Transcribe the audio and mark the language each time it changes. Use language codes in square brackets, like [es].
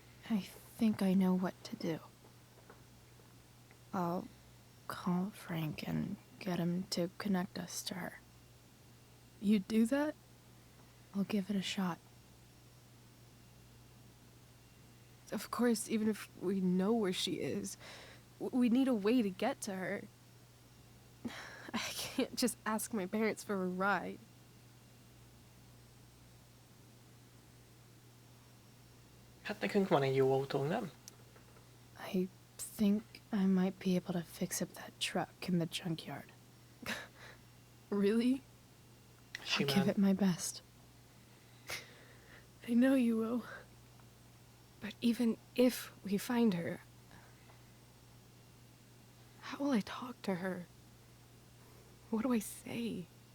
[en] I think I know what to do. I'll call Frank and get him to connect us to her. You'd do that? I'll give it a shot. Of course, even if we know where she is, we need a way to get to her. I can't just ask my parents for a ride. [hu] Hát nekünk van egy jó autónk, nem? [en] I think I might be able to fix up that truck in the junkyard. Really? I'll give it my best. I know you will. But even if we find her, how will I talk to her? What do I say?